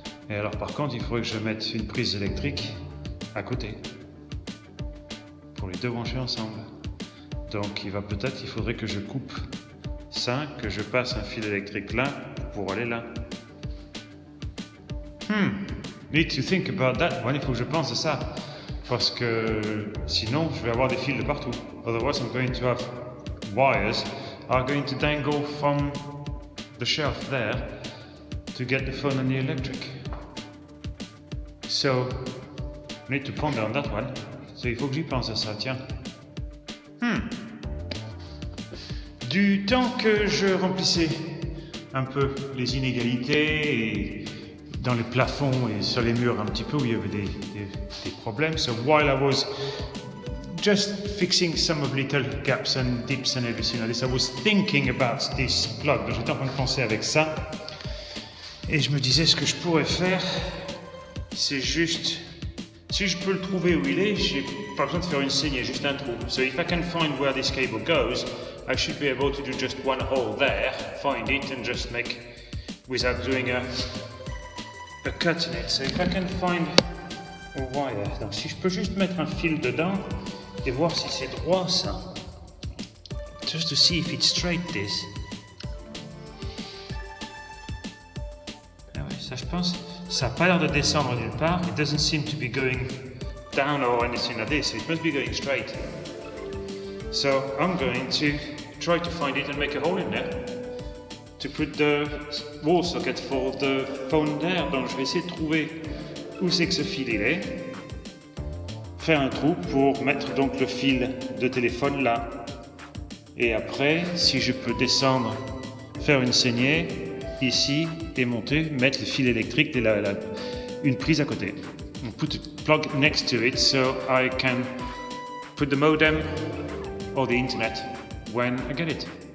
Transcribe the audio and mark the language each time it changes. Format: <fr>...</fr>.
<fr>Et alors par contre, il faudrait que je mette une prise électrique à côté pour les deux brancher ensemble. Donc il faudrait que je coupe ça, que je passe un fil électrique là pour aller là.</fr> <en>Need to think about that one.</en> <fr>Il faut que je pense à ça. Parce que sinon, je vais avoir des fils de partout.</fr> <en>Otherwise, I'm going to have wires are going to dangle from the shelf there to get the phone and the electric. So, I need to ponder on that one.</en> <fr>So, il faut que j'y pense à ça, tiens. Du temps que je remplissais un peu les inégalités et dans les plafonds et sur les murs un petit peu où il y avait des problèmes.</fr> <en>So while I was just fixing some of little gaps and dips and everything like this, I was thinking about this plug.</en> <fr>J'étais en train de penser avec ça et je me disais ce que je pourrais faire, c'est juste, si je peux le trouver où il est, j'ai pas besoin de faire une saignée, juste un trou.</fr> <en>So if I can find where this cable goes, I should be able to do just one hole there, find it and just make, without doing a cut in it. So if I can find a wire,</en> <fr>donc si je peux juste mettre un fil dedans et voir si c'est droit ça,</fr> <en>just to see if it's straight this.</en> <fr>Ah ouais, ça je pense, ça n'a pas l'air de descendre nulle part.</fr> <en>It doesn't seem to be going down or anything like this. It must be going straight. So I'm going to try to find it and make a hole in there to put the wall socket for the phone there.</en> <fr>Donc je vais essayer de trouver où c'est que ce fil il est, faire un trou pour mettre donc le fil de téléphone là. Et après, si je peux descendre, faire une saignée ici et monter, mettre le fil électrique et une prise à côté.</fr> <en>Put a plug next to it so I can put the modem or the internet when I get it.</en>